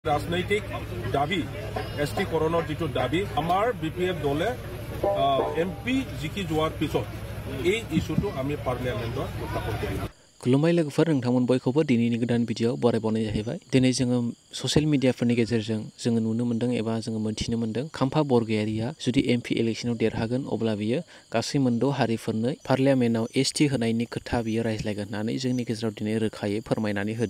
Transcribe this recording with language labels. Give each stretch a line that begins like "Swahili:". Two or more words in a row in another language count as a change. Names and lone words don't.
Assamese: রাজনৈতিক দাবি এসটি করণৰ যেটো দাবি আমাৰ বিপিএফ দলে এমপি জিকি যোৱাৰ পিছত এই ইস্যুটো আমি পাৰ্লিয়ামেন্টত উত্থাপন কৰিম।
Bodo: खुलुमबाय लोगोफोर, नोंथांमोन बयखौबो दिनैनि गोदान भिडिअ बरायबावनाय जाहैबाय। दिनै जोङो
English: social mediaफोरनि
Bodo: गेजेरजों जोङो नुनो मोन्दों एबा जोङो मोनथिनो मोन्दों खाम्फा बरगयारिया जुदि एमपि इलेक्शनाव देरहागोन अब्ला बियो गासै मोनद' हारिफोरनो पार्लियामेन्टआव एसटि होनायनि खोथा बियो रायज्लायगोन होननानै जोंनि गेजेराव दिनै रोखायै फोरमायनानै होदों।